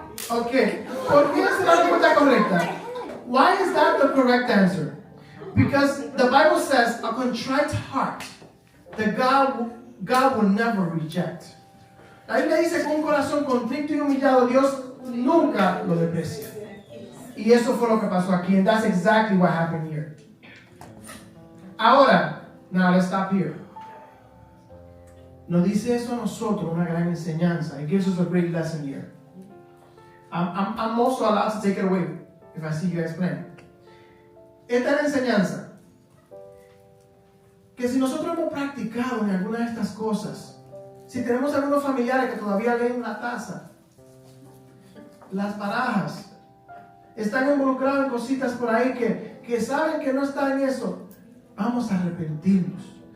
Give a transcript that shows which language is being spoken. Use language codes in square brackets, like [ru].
[es] Okay, ¿por qué es la respuesta correcta? [en] Why is that the correct answer? Because the Bible says a contrite heart that God will never reject. [es] La Biblia dice que un corazón contrito y humillado Dios nunca lo desprecia. Y eso fue lo que pasó aquí, [en] and that's exactly what happened here. [es] Ahora, [en] now let's stop here. [es] Nos dice eso a nosotros una gran enseñanza. [en] It gives us a great lesson here. I'm also allowed to take it away if I see you guys playing. [es] Esta es la enseñanza. Que si nosotros hemos practicado en alguna de estas cosas, si tenemos algunos familiares que todavía leen la taza, las barajas, están involucrados en cositas por ahí que saben que no están en eso, vamos a arrepentirnos.